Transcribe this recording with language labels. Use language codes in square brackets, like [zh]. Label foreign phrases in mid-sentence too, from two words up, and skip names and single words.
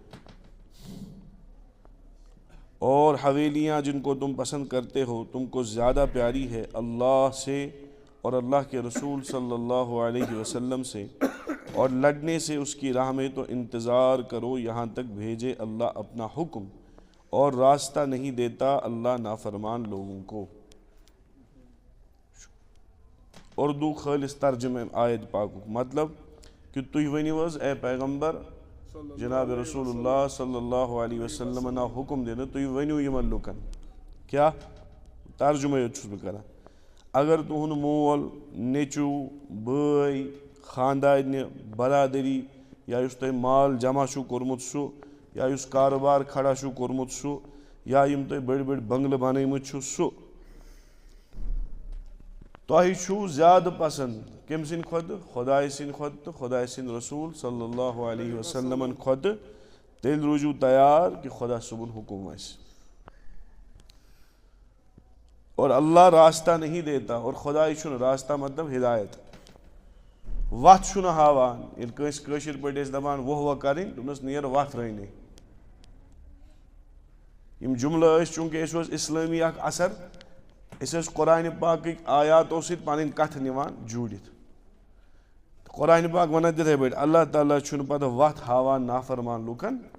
[ur] اور حویلیاں جن کو تم پسند کرتے ہو تم کو زیادہ پیاری ہے اللہ سے اور اللہ کے رسول صلی اللہ علیہ وسلم سے اور لڑنے سے اس کی راہ میں تو انتظار کرو یہاں تک بھیجے اللہ اپنا حکم اور راستہ نہیں دیتا اللہ نافرمان لوگوں کو اردو خالص ترجمہ آیت پاک مطلب کہ [ks] تُہۍ ؤنِو حظ اے پیغمبر جناب رسول اللہ [ar] صلی اللہ علیہ وسلم [ks] نا حکم دینا تُہۍ ؤنِو یمن لوکن کیا ترجمہ چھُس بہٕ کران اگر تُہُنٛد مول نیٚچوٗ بٲے خاندارنہِ برادری یا یُس تۄہہِ مال جمع چھُو کوٚرمُت سُہ یا یُس کاروبار کھڑا چھُو کوٚرمُت سُہ یا یِم تۄہہِ بٔڑۍ بٔڑۍ بنگلہٕ بنٲیمٕتۍ چھُو سُہ تۄہہِ چھُو زیادٕ پسند کٔمۍ سٕنٛدِ کھۄتہٕ خۄداے سٕنٛدِ کھۄتہٕ تہٕ خۄداے سٕنٛدِ رسوٗل [ar] صلی اللہ علیہ وسلمن [ks] کھۄتہٕ تیٚلہِ روٗزِو تیار کہ خۄدا صٲبُن حکم آسہِ [ur] اور اللہ راستہ نہیں دیتا [ks] اور خۄداے چھُنہٕ راستہ مطلب ہدایت وتھ چھُنہٕ ہاوان ییٚلہِ کٲنٛسہِ کٲشِر پٲٹھۍ ٲسۍ دپان وۄہ کَرٕنۍ دوٚپنَس نیر وتھ رٲنی یِم جملہٕ ٲسۍ چوٗنٛکہِ اَسہِ اوس اِسلٲمی اکھ اثر أسۍ ٲسۍ قرآنِ پاکٕکۍ آیاتو سۭتۍ پنٕنۍ کتھٕ نِوان جوٗڑِتھ قرآنِ پاک ونان تِتھے پٲٹھۍ اللہ تعالیٰ چھُنہٕ پتہٕ وتھ ہاوان نافرمان لُکن